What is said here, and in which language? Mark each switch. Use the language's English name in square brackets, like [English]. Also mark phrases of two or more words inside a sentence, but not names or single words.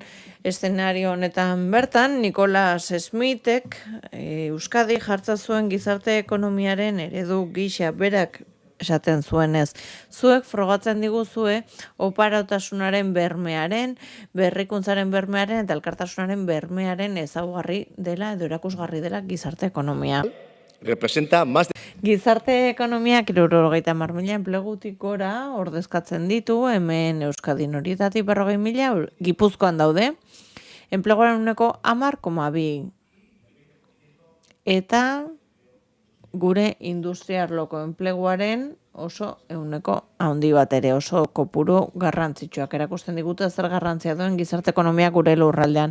[Basque] Eszenario honetan bertan Nicolas Smithek Euskadi jartzen zuen gizarte ekonomiaren eredu gisa berak esaten zuenez. Zuek frogatzen diguzue oparotasunaren bermearen, berrikuntzaren bermearen eta elkartasunaren bermearen ezaugarri dela edo erakusgarri dela gizarte ekonomia. [Spanish] representa más de [Basque] Gizarte ekonomiak 70.000 enplegutik gora ordezkatzen ditu, hemen Euskadin horietatik 40.000 Gipuzkoan daude, enpleguaren 10,2. Eta gure industriarloko enpleguaren oso 100 handi bat ere, oso kopuru garrantzitsuak erakusten digute zer garrantzia duen gizarte ekonomia gure lurraldean.